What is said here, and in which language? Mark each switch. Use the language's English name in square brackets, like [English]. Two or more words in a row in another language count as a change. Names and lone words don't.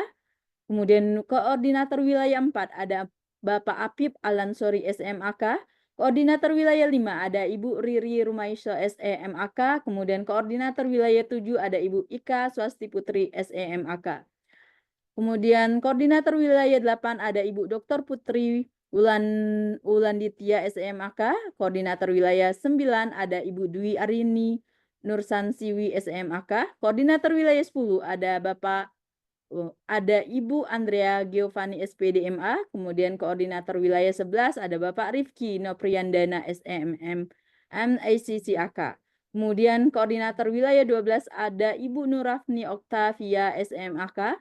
[Indonesian] Kemudian koordinator wilayah 4 ada Bapak Apip Alansori SMAK. Koordinator wilayah 5 ada Ibu Riri Rumaisya SEMAK. Kemudian koordinator wilayah 7 ada Ibu Ika Swasti Putri SEMAK. Kemudian koordinator wilayah 8 ada Ibu Dr. Putri Ulanditya SEMAK. Koordinator wilayah 9 ada Ibu Dwi Arini Nursansiwi SEMAK. Koordinator wilayah 10 ada Ibu Andrea Giovanni SPDMA. Kemudian koordinator wilayah 11 ada Bapak Rifki Nopriyandana SEMM MACCAK. Kemudian koordinator wilayah 12 ada Ibu Nurafni Oktavia SEMAK.